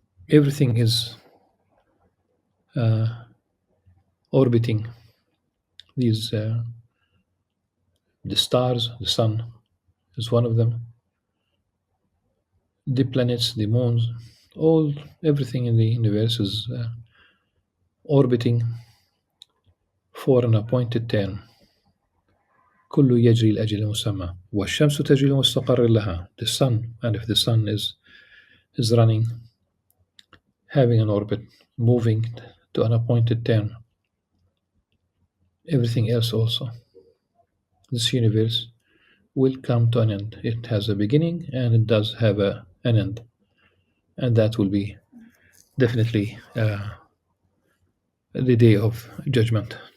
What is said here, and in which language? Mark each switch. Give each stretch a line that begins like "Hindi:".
English: Everything is orbiting these the stars. The sun is one of them. The planets, the moons, everything in the universe is orbiting for an appointed time.
Arabic: كل يجري لأجل مسمى والشمس تجري لمستقر لها.
English: The sun, and if the sun is running, having an orbit, moving to an appointed time, everything else also, this universe will come to an end. It has a beginning and it does have an end, and that will be definitely the day of judgment.